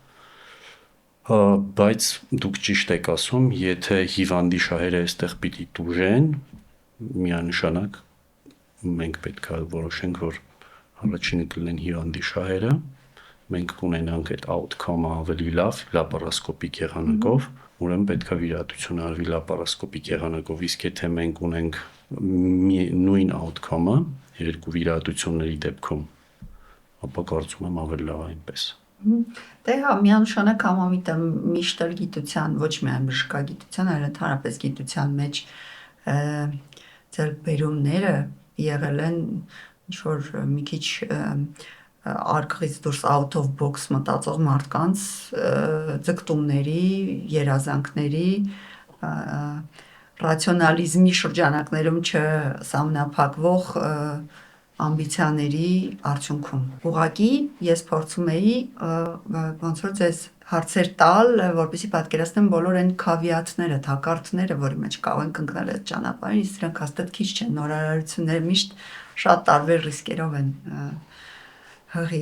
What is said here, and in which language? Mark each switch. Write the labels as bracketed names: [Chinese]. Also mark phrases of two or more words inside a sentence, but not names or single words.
[Armenian] բայց դուք ճիշտ եք ասում, եթե հիվանդի շահերը այստեղ պիտի տուժեն, միանշանակ մենք պետք է որոշենք, որ առաջինը կլինեն հիվանդի շահերը, մենք կունենանք այդ outcome-ը ավելի լավ լապարոսկոպիկ եղանակով, ուրեմն պետք է վիրահատությունը արվի լապարոսկոպիկ եղանակով, իսկ եթե մենք ունենք նույն outcome-ը երկու վիրահատությունների դեպքում, ապա կարծում եմ ավելի լավ այնպես։ Դե հա, միանշանակ համամիտ եմ միշտ գիտության, ոչ միայն բժշկագիտության, այլ ընդհանրապես գիտության մեջ ձեռքբերումները եղել են ինչ-որ մի քիչ արկղից դուրս [English] out of box [Armenian] մտածող մարդկանց ձգտումների, երազանքների, ռացիոնալիզմի շրջանակներում չսահմանափակվող ամբիցիաների արդյունքում։ Ուղղակի ես փորձում էի ոնց որ ձեզ հարցեր տալ, որպեսզի պատկերացնեմ բոլոր այն քավիաթները, թակարդները, որի մեջ կարող ենք ընկնել այդ ճանապարհին, իսկ դրանք հաստատ քիչ չեն, նորարարությունները միշտ շատ տարբեր ռիսկերով են հղի։